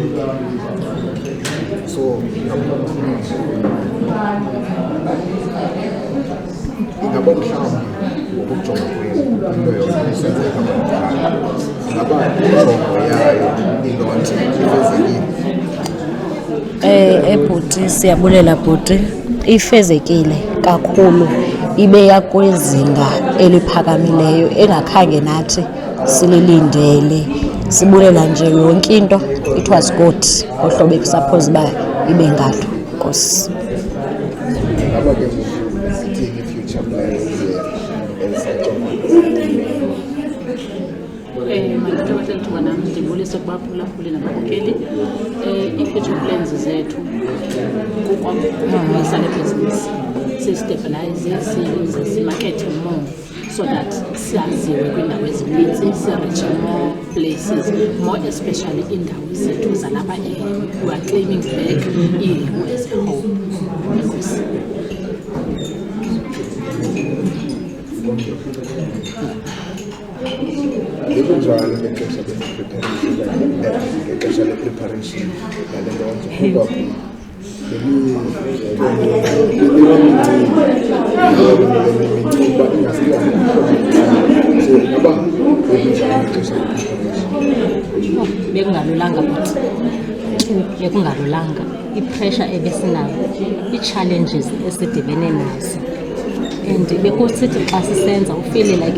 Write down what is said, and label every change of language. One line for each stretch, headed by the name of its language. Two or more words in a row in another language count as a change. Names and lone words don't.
Xhosa: so ingaba mhlawumbi ngokujonga kwenu into yosenzeka amakhaya ingaba injongo yayo ilonti ifezekile ebhuti siyabulela bhuti ifezekile kakhulu ibe yakwezinga eliphakamileyo engakhange nathi sililindele sibulela nje yonke into
English: it was good
Xhosa: ohlobo ekusuppose uba ibe ngalo nkosi ngaba ke sithini
English: future plans
Xhosa: mandithokoze lithuba nam ndibulise kubaphulaphuli nababukeli ii-
English: future plans
Xhosa: zethu kukwamisa le business sistabilize simakethe
English: more so that
Xhosa: siyaziwe kwiindawo ezininzi, sireche
English: more places, more especially
Xhosa: iindawo zethu zalapha
English: we are claiming back
Xhosa: iHemu
English: as a home.
Xhosa: Enkosi. Likunjani ngexesha le-preparation yale nto bekungalulanga futhi bekungalulanga ipressure ebesinayo, ii-challenges esidibene nazo, and bekusithi xa sisenza ufile like